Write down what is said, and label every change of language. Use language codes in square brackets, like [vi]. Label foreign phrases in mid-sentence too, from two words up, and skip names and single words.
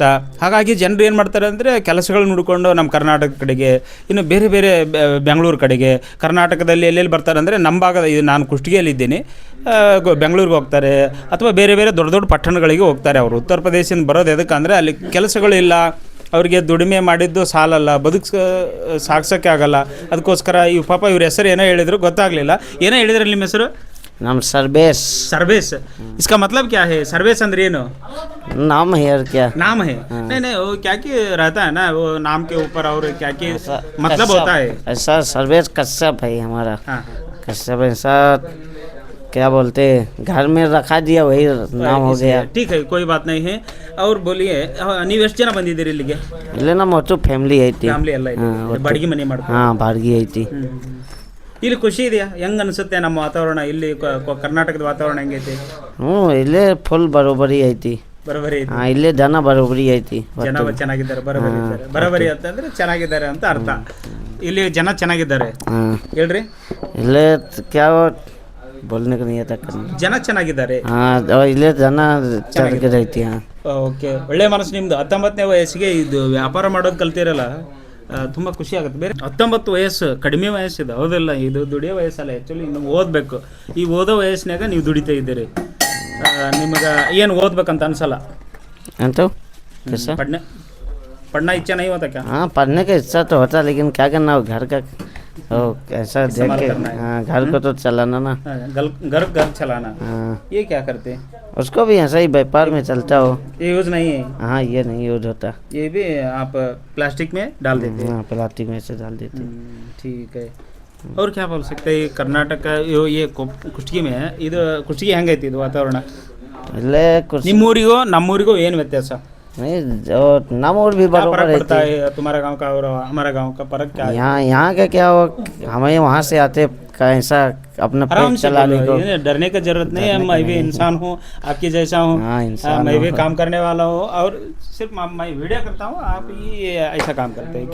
[kn] ಹಾಗಾಗಿ ಜನರು ಏನು ಮಾಡ್ತಾರೆ ಅಂದರೆ ಕೆಲಸಗಳನ್ನ ಹುಡ್ಕೊಂಡು ನಮ್ಮ ಕರ್ನಾಟಕ ಕಡೆಗೆ, ಇನ್ನು ಬೇರೆ ಬೇರೆ ಬೆಂಗಳೂರು ಕಡೆಗೆ, ಕರ್ನಾಟಕದಲ್ಲಿ ಎಲ್ಲೆಲ್ಲಿ ಬರ್ತಾರೆ ಅಂದರೆ ನಮ್ಮ ಭಾಗದ, ಇದು ನಾನು ಕುಷ್ಟಗಿಯಲ್ಲಿದ್ದೀನಿ, ಬೆಂಗಳೂರಿಗೆ ಹೋಗ್ತಾರೆ ಅಥವಾ ಬೇರೆ ಬೇರೆ ದೊಡ್ಡ ದೊಡ್ಡ ಪಟ್ಟಣಗಳಿಗೆ ಹೋಗ್ತಾರೆ. ಅವರು ಉತ್ತರ ಪ್ರದೇಶದಿಂದ ಬರೋದು ಎದಕ್ಕೆ ಅಂದರೆ ಅಲ್ಲಿ ಕೆಲಸಗಳಿಲ್ಲ, ಅವರಿಗೆ ದುಡಿಮೆ ಮಾಡಿದ್ದು ಸಾಲಲ್ಲ, ಸಾಗ್ಸೋಕ್ಕೆ ಆಗಲ್ಲ. ಅದಕ್ಕೋಸ್ಕರ ಪಾಪ ಇವ್ರ ಹೆಸರು ಏನೋ ಹೇಳಿದ್ರು ಗೊತ್ತಾಗಲಿಲ್ಲ. ಏನೋ ಹೇಳಿದ್ರಲ್ಲಿ ನಿಮ್ಮ ಹೆಸರು? ನಮ್ಮ ಸರ್ಬೇಸ್. [hi] ಸರ್ಬೇಸ್ इसका मतलब क्या है? सर्वेश [kn] ಅಂದ್ರೆ ಏನು? [hi] नाम है यार, क्या नाम है? नहीं नहीं, वो क्या कि रहता है ना, वो नाम के ऊपर और क्या कि मतलब होता है ऐसा। सर्वेस कश्यप है हमारा। हाँ, कश्यप ऐसा क्या बोलते हैं, घर में रखा दिया वही नाम हो गया। ठीक है, कोई बात नहीं है. और बोलिए, [kn] ನೀವು ಎಷ್ಟು ಜನ ಬಂದಿದ್ದೀರಿ ಇಲ್ಲಿಗೆ? ಇಲ್ಲೇ ನಮ್ಮ ಒಟ್ಟು ಫ್ಯಾಮಿಲಿ ಐತಿ. ಫ್ಯಾಮಿಲಿ ಎಲ್ಲ ಇದೆ, ಬಾಡಿಗೆ ಮನೆ ಮಾಡ್ತಾರೆ. ಹಾಂ, ಬಾಡಿಗೆ ಐತಿ. ಇಲ್ಲಿ ಖುಷಿ ಇದೆಯಾ? ಹೆಂಗೆ ಅನಿಸುತ್ತೆ ನಮ್ಮ ವಾತಾವರಣ ಇಲ್ಲಿ ಕರ್ನಾಟಕದ ವಾತಾವರಣ ಹೆಂಗೈತಿ? ಇಲ್ಲೇ ಫುಲ್ ಬರೋಬ್ಬರಿ ಐತಿ. ಬರೋಬರಿ ಐತಿ. ಇಲ್ಲೇ ಜನ ಬರೋಬ್ಬರಿ ಐತಿ. ಜನ ಚೆನ್ನಾಗಿದ್ದಾರೆ, ಬರೋಬರಿ ಇದ್ದಾರೆ. ಬರೋಬರಿ ಅಂತಂದ್ರೆ ಚೆನ್ನಾಗಿದ್ದಾರೆ ಅಂತ ಅರ್ಥ. ಇಲ್ಲಿ ಜನ ಚೆನ್ನಾಗಿದ್ದಾರೆ ಹೇಳ್ರಿ. [hi] ಇಲ್ಲೇ ಕ್ಯಾ बोलने को नहीं आता [kn] ಜನ ಚೆನ್ನಾಗಿದ್ದಾರೆ. ಇಲ್ಲೇ ಜನ ಚೆನ್ನಾಗಿರೈತಿ. ಓಕೆ, ಒಳ್ಳೆ ಮನಸ್ಸು ನಿಮ್ದು. 19ನೇ ವಯಸ್ಸಿಗೆ ಇದು ವ್ಯಾಪಾರ ಮಾಡೋದು ಕಲ್ತಿರಲ್ಲ, ತುಂಬ ಖುಷಿ ಆಗುತ್ತೆ. ಬೇರೆ 19 ವಯಸ್ಸು ಕಡಿಮೆ ವಯಸ್ಸಿದೆ, ಹೌದಿಲ್ಲ? ಇದು ದುಡಿಯೋ ವಯಸ್ಸಲ್ಲ, ಆ್ಯಕ್ಚುಲಿ ಇನ್ನು ಓದಬೇಕು. ಈ ಓದೋ ವಯಸ್ಸಿನಾಗ ನೀವು ದುಡಿತಾ ಇದ್ದೀರಿ. ನಿಮಗೆ ಏನು ಓದ್ಬೇಕಂತ ಅನ್ಸಲ್ಲ ಅಂತ? [hi] पढ़ना इच्छा नहीं होता क्या? हाँ, पढ़ने का इच्छा तो होता, लेकिन क्या करना, घर का ऐसा देख के घर को तो चलाना ना। घर चलाना। ये क्या करते हैं? उसको भी ऐसा ही व्यापार में चलता हो। ये यूज नहीं है? हाँ, ये नहीं यूज होता। ये भी आप प्लास्टिक में डाल देते हैं? हाँ, प्लास्टिक में से डाल देते हैं। ठीक है. और क्या बोल सकते हैं? कर्नाटक ये ಕುಷ್ಟಗಿ में [kn] ಇದು ಕುಷ್ಟಗಿ ಹೆಂಗೈತಿ ಇದು ವಾತಾವರಣ? ಇಲ್ಲೇ ನಿಮ್ಮೂರಿಗೂ ನಮ್ಮೂರಿಗೂ ಏನು ವ್ಯತ್ಯಾಸ? [hi] नहीं, नाम और भी बराबर पड़ता है तुम्हारा गांव का और हमारा गांव का फर्क क्या है? यहाँ का क्या हो, हमें वहाँ से आते कैसा अपना पेट चलाने को। डरने की जरूरत नहीं है, मैं भी इंसान हूँ, आपकी जैसा हूँ। मैं भी काम करने वाला हूँ और सिर्फ मैं वीडियो करता हूँ, आप ही ऐसा काम करते हैं।